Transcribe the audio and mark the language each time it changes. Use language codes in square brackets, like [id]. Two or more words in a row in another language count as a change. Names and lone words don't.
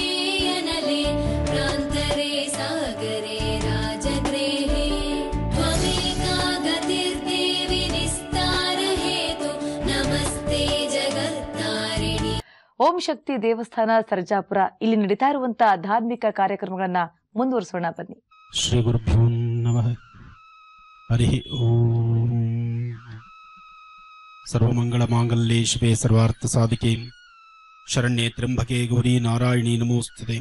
[sa] अनले प्रान्तरे सागरे राजगृहे त्वमेका गतिर्देवि निस्तारहेतु नमस्ते जगत्तारिणी [kn] ಓಂ ಶಕ್ತಿ ದೇವಸ್ಥಾನ ಸರ್ಜಾಪುರ ಇಲ್ಲಿ ನಡೀತಾ ಇರುವಂತಹ ಧಾರ್ಮಿಕ ಕಾರ್ಯಕ್ರಮಗಳನ್ನ ಮುಂದುವರಿಸೋಣ ಬನ್ನಿ. [sa] ಶ್ರೀ ಗುರುಭ್ಯೋ ನಮಃ. ಹರಿ ಓಂ. ಸರ್ವಮಂಗಳ ಮಾಂಗಲ್ಯೆ ಶಿವೆ ಸರ್ವಾರ್ಥ ಸಾಧಿಕೆ ಶರಣ್ಯೆ ತ್ರ್ಯಂಬಕೆ ಗೌರಿ ನಾರಾಯಣಿ ನಮೋಸ್ತುತೆ.